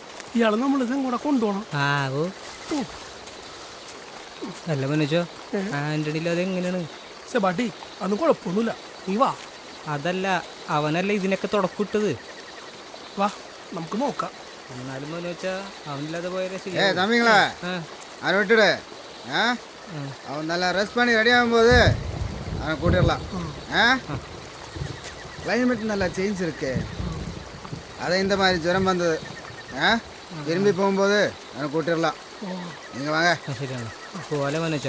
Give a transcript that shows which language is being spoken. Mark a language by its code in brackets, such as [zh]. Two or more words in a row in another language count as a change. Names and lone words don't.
[ml] ഇയാളെ നമ്മളിത് കൂടെ കൊണ്ടുപോകണം. അല്ല മനോജോ, ആന്റണിയിൽ അതെങ്ങനെയാണ്? സെബാട്ടി അതൊന്നും കുഴപ്പമൊന്നുമില്ല, നീ വാ. അതല്ല, അവനല്ല ഇതിനൊക്കെ തുടക്കിട്ടത്. വാ നമുക്ക് നോക്കാം. എന്നാലും മനോജാ അവനില്ലാതെ പോയാലേ [ta] தம்பிங்களா அவனை விட்டுடு. அவன் நல்லா ரெஸ்ட் பண்ணி ரெடி ஆகும்போது அவனை கூட்டிடலாம். கிளைமேட் நல்லா சேஞ்ச் இருக்கு, அதை இந்த மாதிரி ஜுரம் வந்தது. திரும்பி போகும்போது அவனை கூட்டிடலாம். நீங்கள் வாங்க. [ml] ശരിയാണ്, പോലെ മനോജോ.